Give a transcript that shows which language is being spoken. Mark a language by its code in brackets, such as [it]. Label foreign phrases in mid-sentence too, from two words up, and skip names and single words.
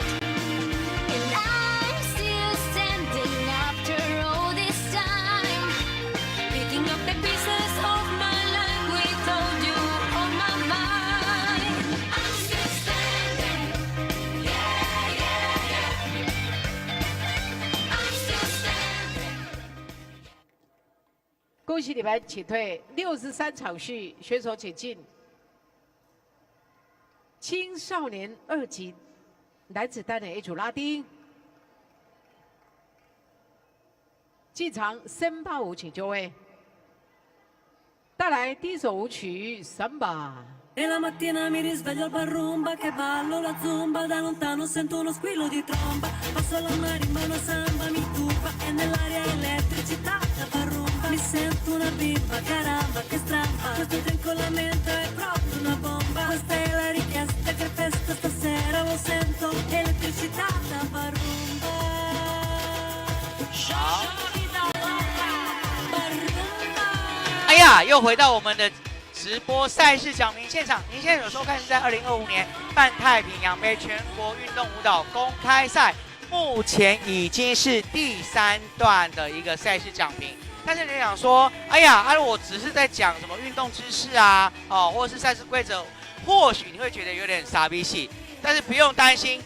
[en] And I'm still standing after all this time, picking up the pieces of my life without you on my mind. I'm still standing, yeah, yeah, yeah. I'm still standing. [zh] 恭喜你们，请退63场序，选手请进。青少年2级男子单人 A 组拉丁，进场森巴舞，请就位。带来第一首舞曲《Samba》。 [it] E la mattina mi risveglio al bar rumba che ballo la zumba, da lontano sento uno squillo di tromba, passo la marimba, una samba mi turba e nell'aria elettricità da bar rumba. Mi sento una bimba, caramba che stramba, questo drink con la menta è proprio una bomba. Questa è la richiesta che festa stasera, lo sento elettricità da bar rumba. Bar rumba. [zh] 哎呀，又回到我们的直播赛事讲评现场，您现在有收看是在2025年泛太平洋杯全国运动舞蹈公开赛，目前已经是第3段的一个赛事讲评。但是你想说，哎呀，我只是在讲什么运动知识啊，或者是赛事规则，或许你会觉得有点傻逼戏，但是不用担心。